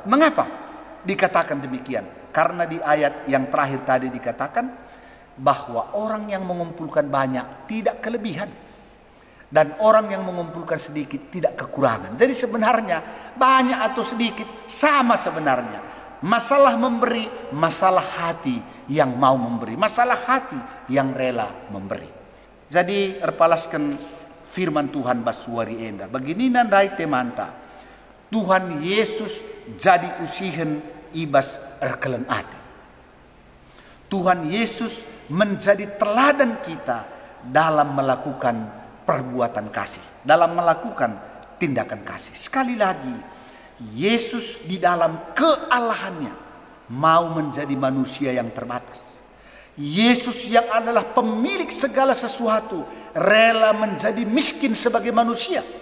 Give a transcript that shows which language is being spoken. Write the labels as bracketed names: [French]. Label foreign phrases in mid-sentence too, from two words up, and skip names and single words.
[Indonesian] Mengapa dikatakan demikian? Karena di ayat yang terakhir tadi dikatakan bahwa orang yang mengumpulkan banyak tidak kelebihan. Dan orang yang mengumpulkan sedikit tidak kekurangan. Jadi sebenarnya banyak atau sedikit sama sebenarnya. Masalah memberi, masalah hati yang mau memberi. Masalah hati yang rela memberi. [Batak Karo] Jadi erpalaskan firman Tuhan basuari enda. Begini nandai temanta. Tuhan Yesus jadi usihen ibas erkelen ate. [Indonesian] Tuhan Yesus menjadi teladan kita dalam melakukan perbuatan kasih. Dalam melakukan tindakan kasih. Sekali lagi, Yesus di dalam kealahannya mau menjadi manusia yang terbatas. Yesus yang adalah pemilik segala sesuatu rela menjadi miskin sebagai manusia.